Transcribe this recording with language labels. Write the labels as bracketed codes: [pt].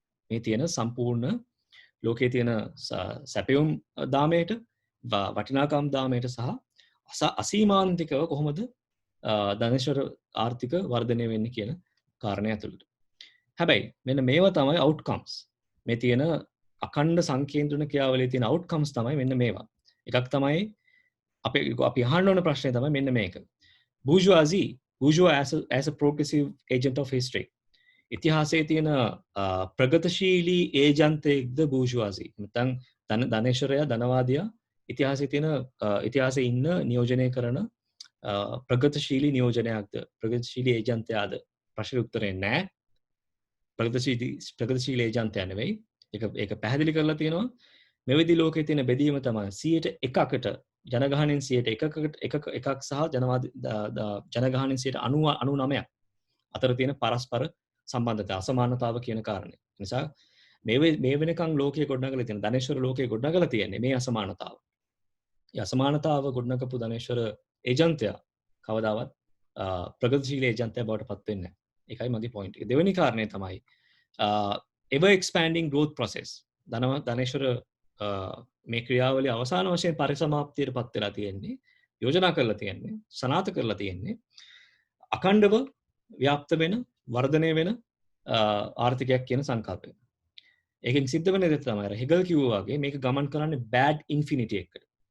[si] මේ තියෙන සම්පූර්ණ ලෝකයේ තියෙන සැපයුම් දාමයට වටිනාකම් දාමයට සහ අසීමාන්තිකව කොහොමද ධනේශ්වර ආර්ථික වර්ධනය වෙන්නේ කියන කාරණය ඇතුළත. හැබැයි මෙන්න මේවා තමයි outcomes. මේ තියෙන අඛණ්ඩ සංකේන්ද්‍රණ ක්‍රියාවලියේ තියෙන outcomes තමයි මෙන්න මේවා. එකක් තමයි අපි අහන්න ඕන ප්‍රශ්නේ තමයි මෙන්න මේක. [en] Bourgeois as a progressive agent of history. [si] ඉතිහාසයේ තියෙන ප්‍රගතිශීලී ඒජන්තයෙක්ද bourgeoisie. නැත්නම් ධනේශ්වරයා ධනවාදියා ඉතිහාසයේ ඉන්න නියෝජනය කරන ප්‍රගතිශීලී නියෝජනයක්ද ප්‍රගතිශීලී ඒජන්තයාද? ප්‍රශ්නේ උත්තරේ නෑ. ප්‍රගතිශීලී ඒජන්තයා නෙවෙයි. ඒක පැහැදිලි කරලා තියෙනවා. මෙවැනි ලෝකයේ තියෙන බෙදීම තමයි 101කට ජනගහනයෙන් 101ක් සහ ජනගහනයෙන් 99ක් අතර තියෙන පරස්පර සම්බන්ධතාව අසමානතාව කියන කාරණේ. නිසා මේ වෙනකන් ලෝකයේ ගොඩනගලා තියෙන ධනේශ්වර ලෝකයේ ගොඩනගලා තියෙන්නේ මේ අසමානතාව. ඒ අසමානතාව ගොඩනගපු ධනේශ්වර ඒජන්තයා කවදාවත් ප්‍රගතිශීලී ඒජන්තයා බවට පත් වෙන්නේ නැහැ. ඒකයි මගේ පොයින්ට් එක. දෙවෙනි කාරණේ තමයි [en] ever expanding growth process. [si] ධනේශ්වර මේ ක්‍රියාවලිය අවසාන වශයෙන් පරිසමාප්තියට පත් වෙලා තියෙන්නේ, යෝජනා කරලා තියෙන්නේ, සනාථ කරලා තියෙන්නේ අඛණ්ඩව ව්‍යාප්ත වෙන, වර්ධනය වෙන ආර්ථිකයක් කියන සංකල්පය. ඒකෙන් සිද්ධ වෙන දේ තමයි අර හෙගල් කිව්වා වගේ මේක ගමන් කරන්නේ bad infinity එකකට.